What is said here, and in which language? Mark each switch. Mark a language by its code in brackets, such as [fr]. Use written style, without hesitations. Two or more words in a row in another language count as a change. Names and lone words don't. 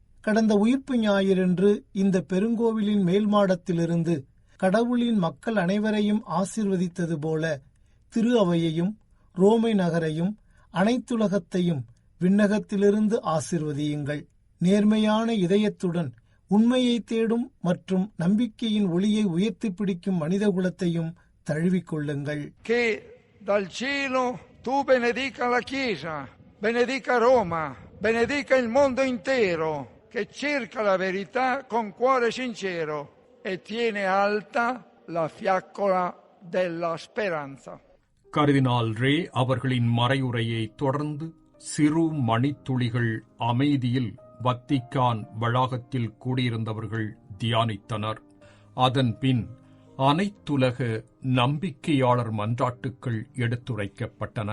[ta] கடந்த உயிர்ப்பு ஞாயிறன்று இந்த பெருங்கோவிலின் மேல் மாடத்திலிருந்து கடவுளின் மக்கள் அனைவரையும் ஆசீர்வதித்தது போல திரு அவையையும் ரோமை நகரையும் அனைத்துலகத்தையும் விண்ணகத்திலிருந்து ஆசீர்வதியுங்கள். நேர்மையான இதயத்துடன் உண்மையை தேடும் மற்றும் நம்பிக்கையின் ஒளியை உயர்த்தி பிடிக்கும் மனிதகுலத்தையும் தழுவிக்கொள்ளுங்கள். [it] Che dal cielo tu benedica la Chiesa, benedica Roma, benedica il mondo intero che cerca la verità con cuore sincero e tiene alta la fiaccola della speranza. [ta] கர்தினால் ரே அவர்களின் மறையுரையை தொடர்ந்து சிறு மணித்துளிகள் அமைதியில் வத்திக்கான் வளாகத்தில் கூடியிருந்தவர்கள் தியானித்தனர். அதன் பின் அனைத்துலக நம்பிக்கையாளர் மன்றாட்டுக்கள் எடுத்துரைக்கப்பட்டன.